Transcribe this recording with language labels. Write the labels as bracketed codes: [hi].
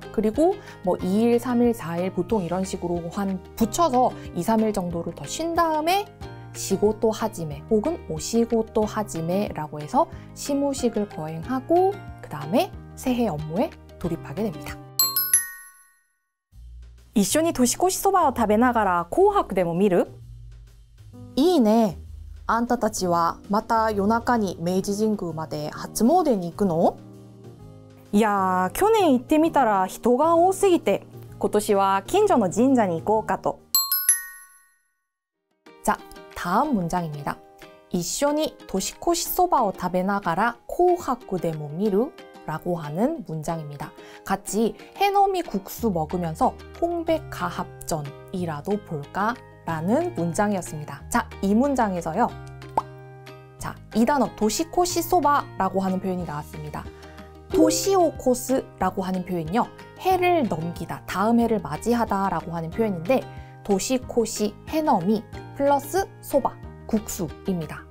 [ko] 그리고 뭐 2일, 3일, 4일 보통 이런 식으로 붙여서 2, 3일 정도를 더 쉰 다음에 시고또 하지메 혹은 오시고또 하지메라고 해서 시무식을 거행하고 그 다음에 새해 업무에 돌입하게 됩니다. [ja] 一緒に年越しそばを食べながら紅白でも見る？いいね。あんたたちはまた夜中に明治神宮まで初詣に行くの？いやー、去年行ってみたら人が多すぎて今年は近所の神社に行こうかと。 [ko] 자, 다음 문장입니다. [ja] 一緒に年越しそばを食べながら紅白でも見る? [ko] 라고 하는 문장입니다. 같이 해넘이 국수 먹으면서 홍백가합전이라도 볼까? 라는 문장이었습니다. 자, 이 문장에서요. 자, 이 단어 도시코시소바라고 하는 표현이 나왔습니다. 도시오코스라고 하는 표현이요. 해를 넘기다, 다음 해를 맞이하다 라고 하는 표현인데 도시코시, 해넘이 플러스 소바, 국수입니다.